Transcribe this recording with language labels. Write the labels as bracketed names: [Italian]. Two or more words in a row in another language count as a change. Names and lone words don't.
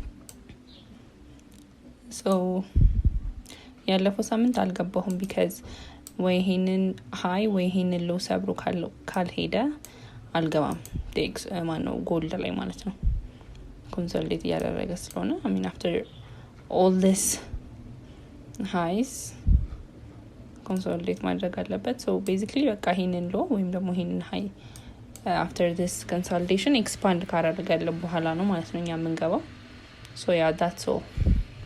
[Amharic] ሶ ያለፈው ሳምንት አልገባሁም because ወይ ይሄንን ሃይ ወይ ይሄንን ሎ ሰብሮ ካልሄደ አልገባም ዴክስ ማነው ጎልድ ላይ ማለት ነው ኮንሶሊዴት ያደረገ ስለሆነ [English] I mean after all this highs consolidate [Amharic] ማድረግ አለበት so basically በቃ ይሄንን ሎ ወይም ደግሞ ይሄንን ሃይ [English] after this consolidation expand [Amharic] ካደረገ በኋላ ነው ማለት ነው እኛ የምንገባው [English] so yeah that's all